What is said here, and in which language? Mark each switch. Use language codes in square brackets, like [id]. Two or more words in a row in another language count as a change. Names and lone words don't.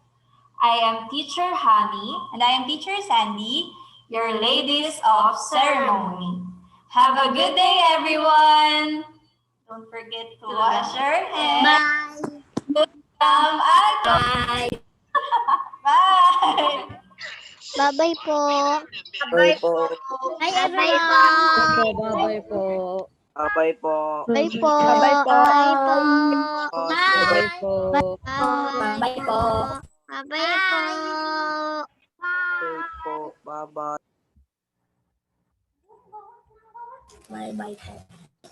[en] I am Teacher Honey. And I am Teacher Sandy, your ladies of ceremony. Have a good day, everyone! Don't forget to wash your hands. Bye. Bye. Bye. Bye-bye po. Bye po. Bye Bye-bye po. everyone. Bye po. Bye po. Bye po. Bye-bye po. Bye po. Bye Bye. po. Bye po. Bye po. Bye po. Bye-bye. Bye-bye po.